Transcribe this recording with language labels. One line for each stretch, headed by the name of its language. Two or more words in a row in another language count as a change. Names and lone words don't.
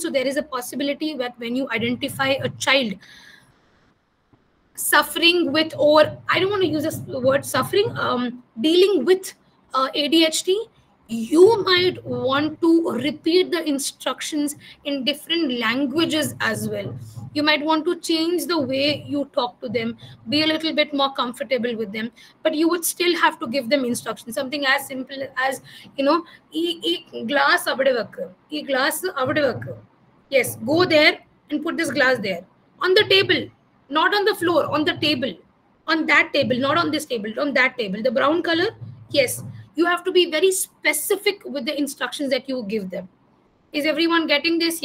English: So there is a possibility that when you identify a child suffering with, or I don't want to use the word suffering, dealing with ADHD, you might want to repeat the instructions in different languages as well. You might want to change the way you talk to them, be a little bit more comfortable with them, but you would still have to give them instructions. Something as simple as,
Malayalam: glass അവിടെ വെക്ക്. ഈ glass അവിടെ വെക്ക്.
English: Yes, go there and put this glass there. On the table, not on the floor, on the table. On that table, not on this table, on that table. The brown color, yes. You have to be very specific with the instructions that you give them. Is everyone getting this?